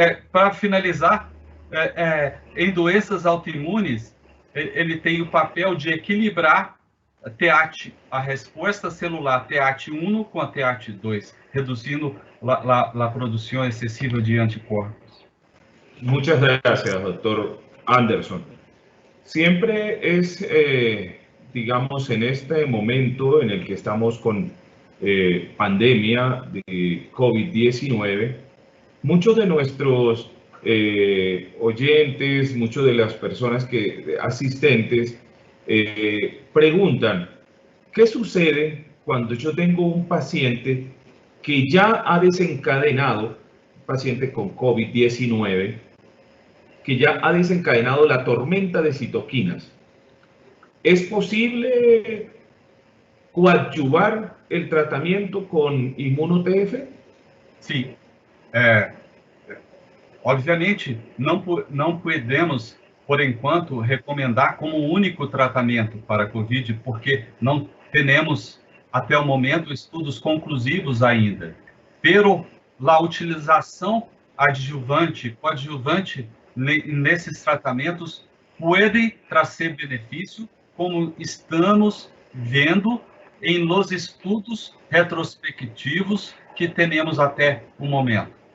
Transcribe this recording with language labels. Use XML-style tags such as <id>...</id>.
<pt>Para finalizar, em doenças autoimunes, ele tem o papel de equilibrar a resposta celular TH1 com a TH2, reduzindo a produção excessiva de anticorpos.</pt> <es>Muchas gracias, doctor Anderson. Siempre es, digamos, en este momento en el que estamos con pandemia de COVID-19, muchos de nuestros oyentes, muchas de las personas asistentes preguntan, ¿qué sucede cuando yo tengo un paciente que ya ha desencadenado, un paciente con COVID-19, que ya ha desencadenado la tormenta de citoquinas? ¿Es posible coadyuvar el tratamiento con inmuno-TF?</es> <pt>Sim. Obviamente, não podemos, por enquanto, recomendar como único tratamento para a COVID, porque não temos, até o momento, estudos conclusivos ainda. Pero, a utilização adjuvante, coadjuvante, nesses tratamentos, pode trazer benefício, como estamos vendo em los estudos retrospectivos que temos até o momento.</pt>